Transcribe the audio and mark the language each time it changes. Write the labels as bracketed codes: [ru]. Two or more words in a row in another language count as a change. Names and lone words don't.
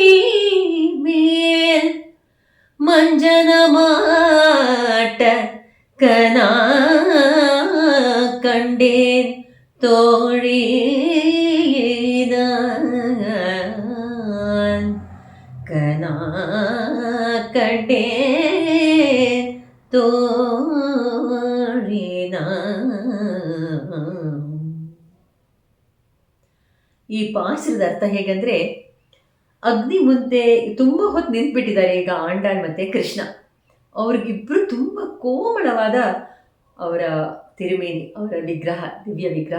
[ta] மேல் மஞ்சனமாட்ட கனா கண்டேன் தோழிதான் கனா கண்டேன் தோழிதான். [kn] ಈ ಪಾಶುರದ ಅರ್ಥ ಹೇಗಂದ್ರೆ, ಅಗ್ನಿ ಮುಂದೆ ತುಂಬ ಹೊತ್ತು ನಿಂತ್ಬಿಟ್ಟಿದ್ದಾರೆ ಈಗ ಆಂಡಾಳ್ ಮತ್ತೆ ಕೃಷ್ಣ. ಅವ್ರಿಗಿಬ್ರು ತುಂಬ ಕೋಮಳವಾದ ಅವರ ತಿರುಮೇನಿ, ಅವರ ವಿಗ್ರಹ, ದಿವ್ಯ ವಿಗ್ರಹ.